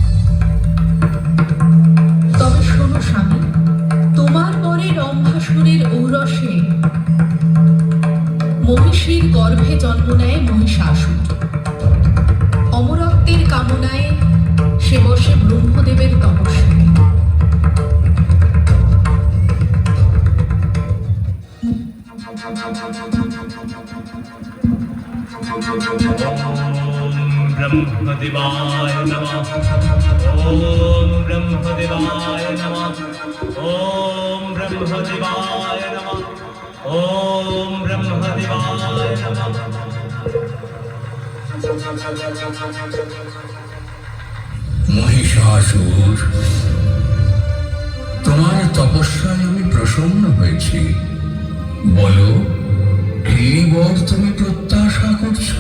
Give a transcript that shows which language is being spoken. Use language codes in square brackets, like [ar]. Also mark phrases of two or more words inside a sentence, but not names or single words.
[bn] তবে শোনো স্বামী, তোমার পরে রম্ভাসুরের ঔরসে মহিষীর গর্ভে জন্ম নেয় মহিষাসুর। অমরত্বের কামনায় সে বসে ব্রহ্মদেবের তপস্যায়। [sa] ब्रह्मदेवाय नमः। ओम ब्रह्मदेवाय नमः। ओम ब्रह्मदेवाय नमः। ओम ब्रह्मदेवाय नमः। [bn] মহিষাসুর, তোমার তপস্যায় আমি প্রসন্ন হয়েছি। বলো, কি বর তুমি প্রত্যাশা করছো?